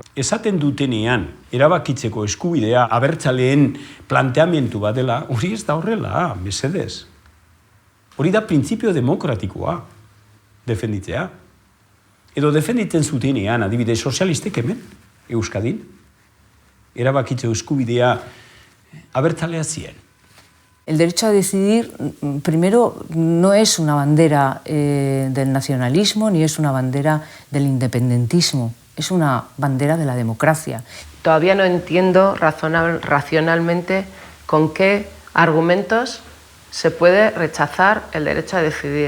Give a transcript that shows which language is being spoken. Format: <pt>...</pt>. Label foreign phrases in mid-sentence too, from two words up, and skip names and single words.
<eu>Esaten dutenean, erabakitzeko eskubidea abertzaleen planteamendu bat dela, hori ez da horrela, mesedez. Hori da printzipio demokratikoa, defenditzea. Edo defenditzen zutenean, adibide sozialistek hemen, Euskadin, erabakitzeko eskubidea abertzalea zien.</eu> <es>El derecho a decidir, primero, no es una bandera del nacionalismo ni es una bandera del independentismo, es una bandera de la democracia. Todavía no entiendo racionalmente con qué argumentos se puede rechazar el derecho a decidir.</es>